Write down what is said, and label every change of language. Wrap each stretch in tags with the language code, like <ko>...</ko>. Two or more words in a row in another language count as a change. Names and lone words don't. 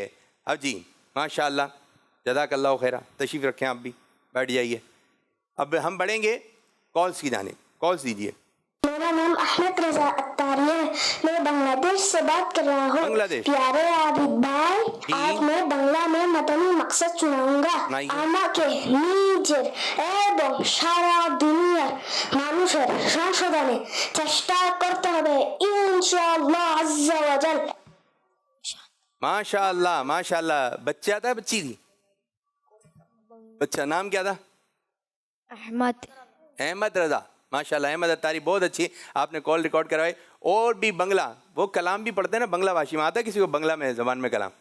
<ur>اب جی ماشاء اللہ,</ur> <ar>جزاک اللہ خیرہ,</ar> <ur>تشریف رکھیں آپ بھی, بیٹھ جائیے. اب ہم بڑھیں گے کالس کی جانب. کالس دیجیے. میرا نام احمد رضا اتاری ہے, میں بنگلہ دیش سے بات کر رہا ہوں. بنگلہ دیش. پیارے عابد بھائی, آج میں بنگلہ میں مدنی مقصد سناؤں گا.</ur> <bn>আমাকে নিজের এবং সারা দুনিয়ার মানুষের সংশোধনে চেষ্টা করতে হবে</bn> <ar>إن شاء الله عز وجل.</ar> <ur>ماشاء اللہ ماشاء اللہ. بچہ تھا بچی تھی؟ بچہ نام کیا تھا؟ احمد. احمد رضا. ماشاء اللہ احمد اتاری, بہت اچھی. آپ نے کال ریکارڈ کروائی. اور بھی بنگلہ, وہ کلام بھی پڑھتے ہیں نا بنگلہ بھاشی میں, آتا ہے کسی کو بنگلہ میں زبان میں کلام؟</ur>